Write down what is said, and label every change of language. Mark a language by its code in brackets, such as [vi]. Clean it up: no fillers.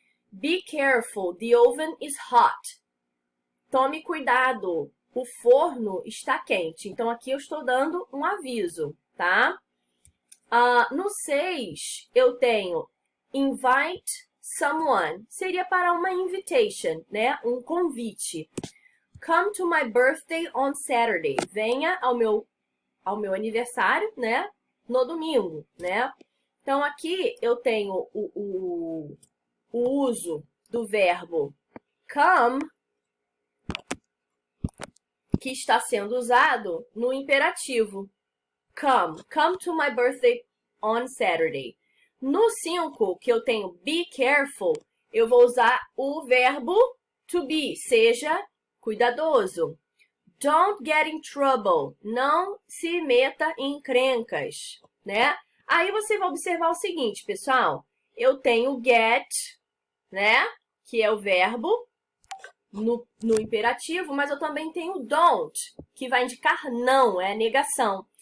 [en] Be careful, the oven is hot. [pt] Tome cuidado, o forno está quente. Então, aqui eu estou dando um aviso, tá? No 6, eu tenho invite someone. Seria para uma invitation, né? Um convite. [en] Come to my birthday on Saturday. [pt] Venha ao meu aniversário, né? No domingo, né? Então, aqui eu tenho o uso do verbo come, que está sendo usado no imperativo. [en] Come to my birthday on Saturday. [pt] No 5, que eu tenho be careful, eu vou usar o verbo to be, seja cuidadoso. Don't get in trouble, não se meta em encrencas, né? Aí você vai observar o seguinte, pessoal, eu tenho get, né, que é o verbo no imperativo, mas eu também tenho don't, que vai indicar não, é a negação.